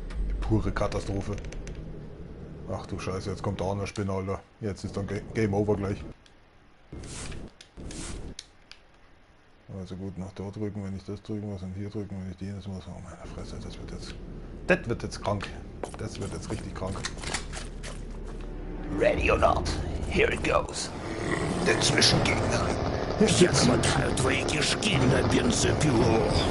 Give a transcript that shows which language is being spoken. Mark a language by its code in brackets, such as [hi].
[de] Die pure Katastrophe. Ach du Scheiße, jetzt kommt da eine Spinne, Alter. Jetzt ist dann Game Over gleich. Also gut, nach dort drücken, wenn ich das drücken muss und hier drücken, wenn ich jenes muss. Oh meine Fresse, das wird jetzt krank. Das wird jetzt richtig krank. [en] Ready or not, here it goes. [de] Der Zwischengegner. [ru] Я намотаю твои кишки на бензопилу.